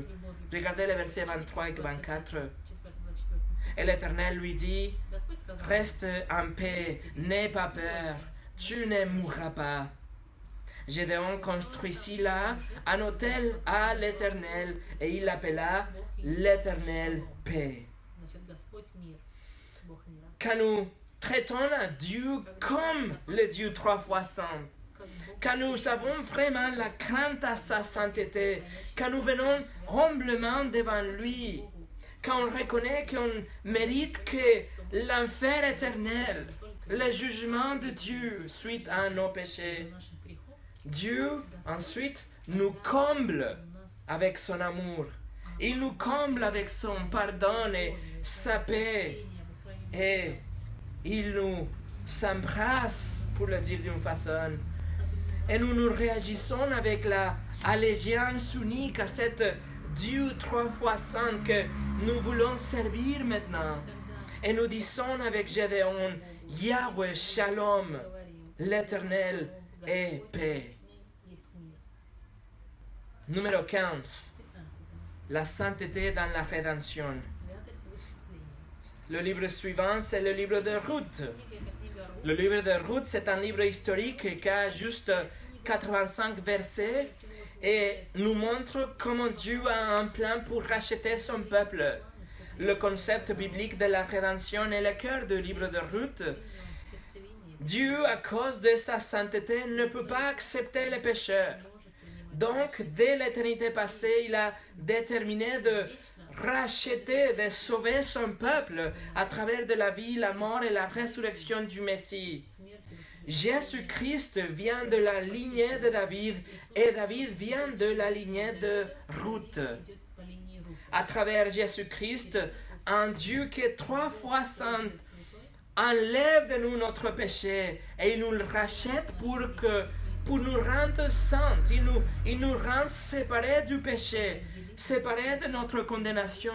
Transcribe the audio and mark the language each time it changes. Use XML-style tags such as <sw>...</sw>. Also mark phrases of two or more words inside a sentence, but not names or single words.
<fr>Regardez les versets 23 et 24. Et l'Éternel lui dit, reste en paix, n'aie pas peur, tu ne mourras pas. Gédéon construisit là un autel à l'Éternel et il l'appela l'Éternel paix.</fr> <ru>Значит, Господь мир, Бог мира.</ru> <fr>Quand nous traitons à Dieu comme le Dieu trois fois saint,</fr> <ru>Как Бог,</ru> <fr>quand nous avons vraiment la crainte à sa sainteté, quand nous venons humblement devant lui, quand on reconnaît qu'on mérite que l'enfer éternel, le jugement de Dieu suite à nos péchés,</fr> <ru>нашим грехом</ru> <fr>Dieu ensuite nous comble avec son amour. Il nous comble avec son pardon et sa paix. Et il nous s'embrasse, pour le dire d'une façon. Et nous réagissons avec la allégeance unique à cet Dieu trois fois saint que nous voulons servir maintenant. Et nous disons avec Gédéon, Yahweh Shalom, l'Éternel est paix.</fr> <ru>есть мир.</ru> <fr>Numéro 15. 15. La sainteté dans la rédemption.</fr> <ru>Святость и высветление.</ru> <fr>Le livre suivant, c'est le livre de Ruth.</fr> <ru>Книга — это книга Рут.</ru> <fr>Le livre de Ruth, c'est un livre historique qui a juste 85 versets et nous montre comment Dieu a un plan pour racheter son peuple. Le concept biblique de la rédemption est le cœur du livre de Ruth. Dieu, à cause de sa sainteté, ne peut pas accepter les pécheurs. Donc, dès l'éternité passée, il a déterminé de racheter, de sauver son peuple à travers de la vie, la mort et la résurrection du Messie. Jésus-Christ vient de la lignée de David et David vient de la lignée de Ruth.</fr> <ru>Идет по линии Рут.</ru> <fr>À travers Jésus-Christ, un Dieu qui est trois fois saint enlève de nous notre péché et il nous le rachète pour nous rendre saints. Il nous rend séparés du péché, séparés de notre condamnation.</fr>